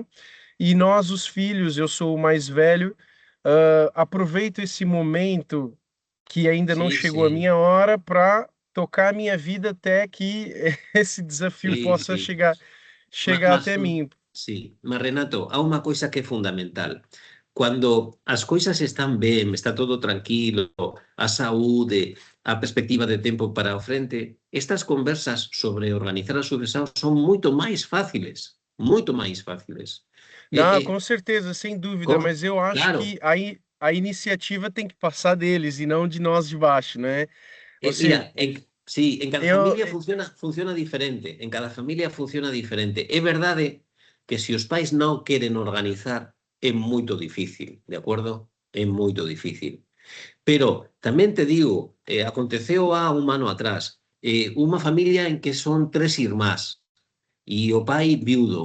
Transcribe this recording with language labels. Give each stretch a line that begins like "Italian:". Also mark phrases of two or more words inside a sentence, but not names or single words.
Portuguese: E nós, os filhos, eu sou o mais velho, aproveito esse momento que ainda não
Galician: Sí,
Portuguese: chegou a
Galician: sí,
Portuguese: minha hora para tocar a minha vida até que esse desafio
Galician: sí,
Portuguese: possa
Galician: sí.
Portuguese: chegar até mim.
Galician: Sí, mas Renato, há unha coisa que é fundamental. Cando as coisas están ben, está todo tranquilo, a saúde, a perspectiva de tempo para o frente, estas conversas sobre organizar a sucesão son moito máis fáciles, moito máis fáciles.
Portuguese: Não, E, com certeza, sem dúvida, cor- mas eu acho
Galician: claro,
Portuguese: que a iniciativa tem que passar deles e não de nós de baixo, né? Ou seja,
Galician: Mira, sí, en cada
Portuguese: eu,
Galician: familia funciona diferente, en cada familia funciona diferente. É verdade que se os pais non queren organizar é moito difícil, de acordo? É moito difícil. Pero tamén te digo, aconteceu há un ano atrás, unha familia en que son tres irmás e o pai viudo.